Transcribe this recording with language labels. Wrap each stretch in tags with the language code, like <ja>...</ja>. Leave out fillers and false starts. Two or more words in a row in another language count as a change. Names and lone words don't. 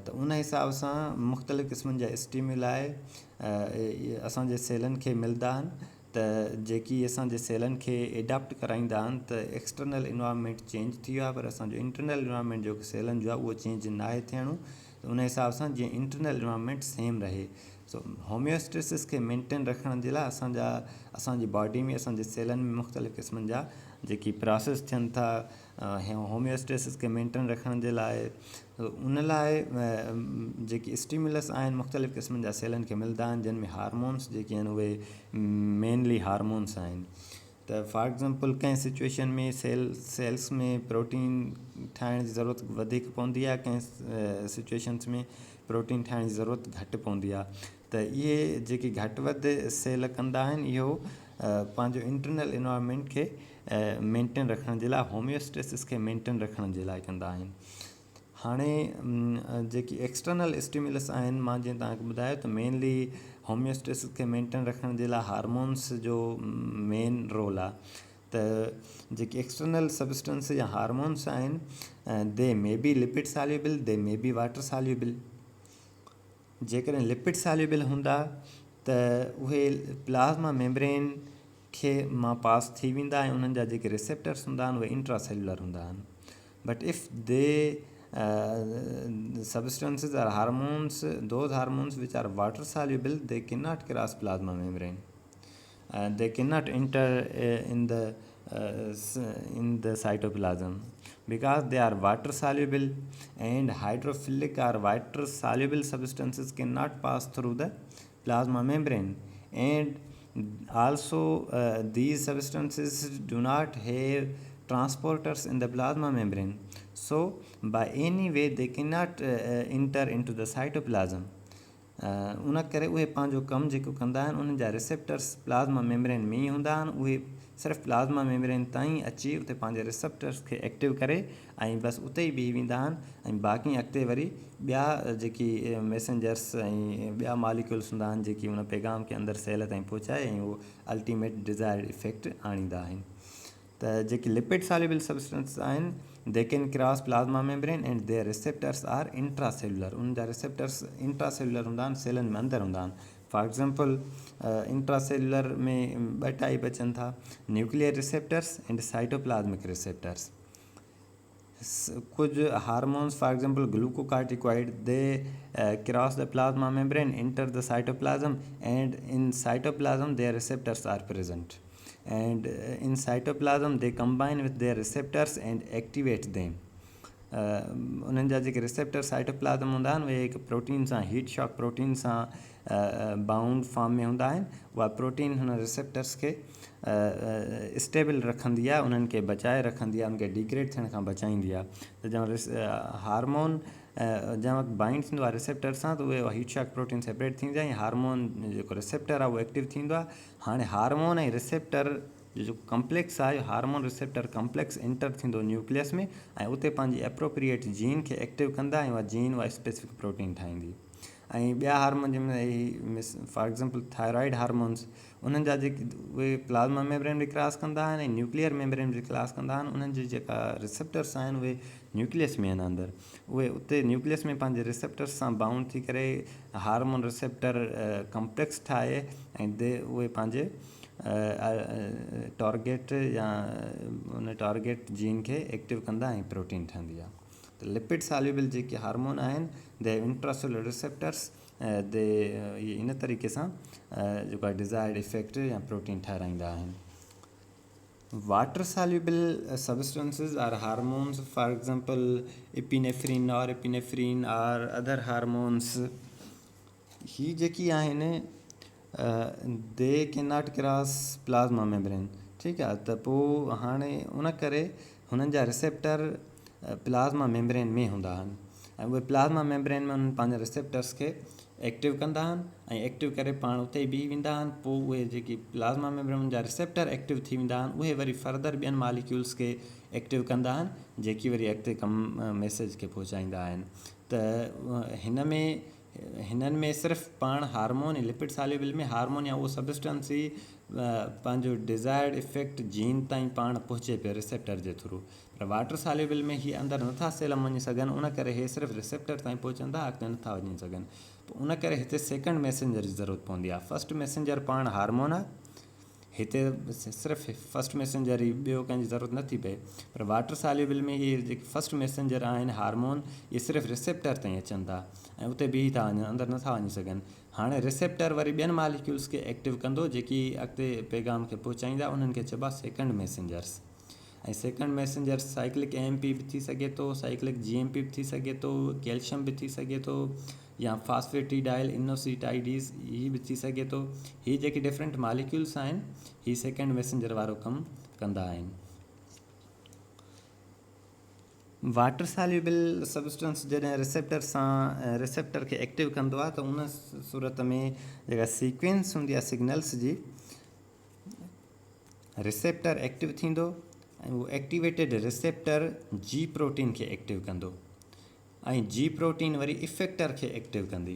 <sd>त उन हिसाब सां मुख़्तलिफ़ क़िस्मनि जा स्टिम्युलाई असांजे सेलनि खे मिलंदा आहिनि, त जेकी असांजे सेलनि खे एडाप्ट कराईंदा आहिनि। त</sd> <en>external environment change</en> <sd>थी वियो आहे, पर असांजो</sd> <en>internal environment</en> <sd>जेको सेलनि जो आहे उहो चेंज न आहे थियणो। त उन हिसाब सां जीअं</sd> <en>internal environment same</en> <sd>रहे। सो होम्योस्टेसिस खे मेंटेन रखण जे लाइ असांजी बॉडी में, असांजे सेलनि में मुख़्तलिफ़ क़िस्मनि जा जेकी प्रोसेस थियनि था होम्योस्टेसिस खे मेंटेन रखण जे लाइ, उन लाइ जेकी स्टिम्युलस आहिनि मुख़्तलिफ़ क़िस्मनि जा सेलनि खे मिलंदा आहिनि, जिन में हार्मोन्स जेके आहिनि उहे</sd> <en>mainly hormones</en> <sd>आहिनि। त</sd> <en>for example</en> <sd>कंहिं सिचुएशन में सेल्स में प्रोटीन ठाहिण जी ज़रूरत वधीक पवंदी आहे, कंहिं सिचुएशन्स में प्रोटीन ठाहिण जी ज़रूरत घटि पवंदी आहे। त इहे जेके घटि वधि सेल कंदा आहिनि, इहो पंहिंजो</sd> <en>internal environment</en> <sd>खे मेंटेन रखण जे लाइ, होम्योस्टेसिस खे मेंटेन रखण जे लाइ कंदा आहिनि। हाणे जेकी</sd> <en>external stimulus</en> <sd>आहिनि, मां जीअं तव्हांखे ॿुधायो त</sd> <en>mainly homeostasis</en> <sd>खे मेंटेन रखण जे लाइ हार्मोन्स जो</sd> <en>main role</en> <sd>आहे। त जेकी</sd> <en>external substance</en> <sd>या हार्मोन्स आहिनि,</sd> <en>they may be lipid soluble, they may be water soluble. जेकॾहिं lipid soluble हूंदा त उहे plasma membrane खे मां पास थी वेंदा ऐं उन्हनि जा जेके रिसेप्टर्स हूंदा आहिनि उहे इंट्रासेल्युलर हूंदा आहिनि। but if they substances or hormones, those hormones which are water soluble, they cannot cross plasma membrane. They cannot enter in the cytoplasm because they are water soluble, and hydrophilic or water soluble substances cannot pass through the plasma membrane, and also these substances do not have transporters in the plasma membrane, so by any way they cannot enter into the cytoplasm.</en> <sd>उन करे उहे पंहिंजो कमु जेको कंदा आहिनि, उन्हनि जा रिसेप्टर्स</sd> <en>plasma membrane</en> <sd>में ई हूंदा आहिनि। उहे सिर्फ़ु</sd> <en>plasma membrane</en> <sd>ताईं अची उते पंहिंजे रिसेप्टर्स खे एक्टिव करे ऐं बसि उते ई बीही वेंदा आहिनि, ऐं बाक़ी अॻिते वरी ॿिया जेकी मैसेंजर्स ऐं ॿिया मॉलिक्यूल्स हूंदा आहिनि जेकी उन पैगाम खे अंदरि सेल ताईं पहुचाए ऐं उहो</sd> <en>ultimate desired effect</en> <sd>आणींदा आहिनि। त जेकी</sd> <en>lipid soluble substance</en> <sd>आहिनि,</sd> <en>they can cross plasma membrane and their receptors are intracellular.</en> <sd>उन जा</sd> <en>receptors intracellular</en> <sd>हूंदा आहिनि, सेलनि में अंदरि हूंदा आहिनि।</sd> <en>for example intracellular</en> <sd>में ॿ टाइप अचनि था,</sd> <en>nuclear receptors and cytoplasmic receptors. कुछ hormones, for example glucocorticoid, they cross the plasma membrane, enter the cytoplasm, and in cytoplasm their receptors are present, and in cytoplasm they combine with their receptors and activate them.</en> <sd>उन्हनि जा जेके</sd> <en>receptor cytoplasm</en> <sd>हूंदा आहिनि, उहे हिकु प्रोटीन सां,</sd> <en>heat shock protein</en> <sd>सां</sd> <en>bound form</en> <sd>में हूंदा आहिनि। उहा प्रोटीन हुन रिसेप्टर्स खे स्टेबल रखंदी आहे, उन्हनि खे बचाए रखंदी आहे, उनखे डिग्रेड थियण खां बचाईंदी आहे। त जंहिं हार्मोन जंहिं वक़्तु बाइंड थींदो आहे रिसेप्टर सां, त उहे</sd> <en>heat shock protein separate</en> <sd>थींदी आहे ऐं हार्मोन जेको रिसेप्टर आहे उहो एक्टिव थींदो आहे। हाणे हार्मोन ऐं रिसेप्टर जो कम्प्लेक्स आहे,</sd> <en>hormone receptor complex enter</en> <sd>थींदो न्यूक्लियस में, ऐं उते पंहिंजी</sd> <en>appropriate gene</en> <sd>खे एक्टिव कंदा ऐं उहा जीन उहा</sd> <en>specific protein</en> <sd>ठाहींदी। ऐं ॿिया हार्मोन जंहिंमें</sd> <en>for example thyroid hormones,</en> <sd>उन्हनि जा जेके उहे</sd> <en>plasma membrane</en> <sd>बि क्रॉस कंदा आहिनि ऐं</sd> <en>nuclear membrane</en> <sd>बि क्रॉस कंदा आहिनि। उन्हनि जी जेका रिसेप्टर्स आहिनि उहे न्यूक्लियस में आहिनि अंदरि, उहे उते न्यूक्लियस में पंहिंजे रिसेप्टर्स सां बाउंड थी करे</sd> <en>hormone receptor complex</en> <sd>ठाहे ऐं उहे पंहिंजे टारगेट या उन</sd> <en>target gene</en> <sd>खे एक्टिव कंदा ऐं प्रोटीन ठहंदी आहे। त</sd> <en>lipid soluble</en> <sd>जेके हार्मोन आहिनि,</sd> <en>they intracellular receptors, they</en> <sd>इन तरीक़े सां जेको आहे</sd> <en>desired effect</en> <sd>या प्रोटीन ठाहिराईंदा आहिनि।</sd> <en>water soluble substances or hormones, for example epinephrine, norepinephrine or other hormones.</en> <sd>ही जेकी आहिनि</sd> <en>they cannot cross plasma membrane.</en> <sd>ठीकु आहे, त पोइ हाणे उन करे हुननि जा रिसेप्टर</sd> <en>plasma membrane</en> <sd>में हूंदा आहिनि ऐं उहे</sd> <en>plasma membrane</en> <sd>में उन्हनि पंहिंजा रिसेप्टर्स खे एक्टिव कंदा आहिनि ऐं एक्टिव करे पाण उते ई बीह वेंदा आहिनि। पोइ उहे जेकी</sd> <en>plasma membrane</en> <sd>जा रिसेप्टर एक्टिव थी वेंदा आहिनि उहे वरी फर्दर ॿियनि मालिक्यूल्स खे एक्टिव कंदा आहिनि जेकी वरी अॻिते मैसेज खे पहुचाईंदा आहिनि। त हिननि में सिर्फ़ु पाण हार्मोन ऐं</sd> <en>lipid soluble</en> <sd>में हार्मोन या उहो सबस्टेंस ई पंहिंजो</sd> <en>desired effect gene</en> <sd>ताईं पाण पहुचे पियो रिसेप्टर जे थ्रू, पर</sd> <en>water soluble</en> <sd>में हीअ अंदरि नथा सेल में वञी सघनि, उन करे इहे सिर्फ़ु रिसेप्टर ताईं पहुचंदा, अॻिते नथा वञी सघनि। पोइ उन करे हिते</sd> <en>second messenger</en> <sd>जी ज़रूरत पवंदी आहे।</sd> <en>first messenger</en> <sd>पाण हार्मोन आहे, हिते सिर्फ़ु</sd> <en>first messenger</en> <sd>ई, ॿियो कंहिंजी ज़रूरत नथी पए। पर</sd> <en>water soluble</en> <sd>में इहे जेके</sd> <en>first messenger</en> <sd>आहिनि हार्मोन, इहे सिर्फ़ु रिसेप्टर ताईं अचनि था ऐं उते बीह था वञनि, अंदरि नथा वञी सघनि। हाणे रिसेप्टर वरी ॿियनि मालिक्यूल्स खे एक्टिव कंदो जेकी अॻिते पैगाम खे पहुचाईंदा, उन्हनि खे चइबा</sd> <en>second messengers.</en> <sd>ऐं</sd> <en>second messenger cyclic AMP</en> <sd>बि थी सघे थो,</sd> <en>cyclic GMP</en> <sd>बि थी सघे थो, कैल्शियम बि थी सघे थो, या</sd> <en>phosphatidyl inositides</en> <sd>हीअ बि थी सघे थो। हीअ जेके</sd> <en>different molecules</en> <sd>आहिनि हीअ</sd> <en>second messenger</en> <sd>वारो कमु कंदा आहिनि।</sd> <en>water soluble substance</en> <sd>जॾहिं रिसेप्टर खे एक्टिव कंदो आहे त उन सूरत में जेका सीक्वेंस हूंदी आहे सिग्नल्स जी, रिसेप्टर एक्टिव थींदो ऐं उहो</sd> <en>activated receptor G protein</en> <sd>खे एक्टिव कंदो ऐं</sd> <en>G protein</en> <sd>वरी इफेक्टर खे एक्टिव कंदी।</sd>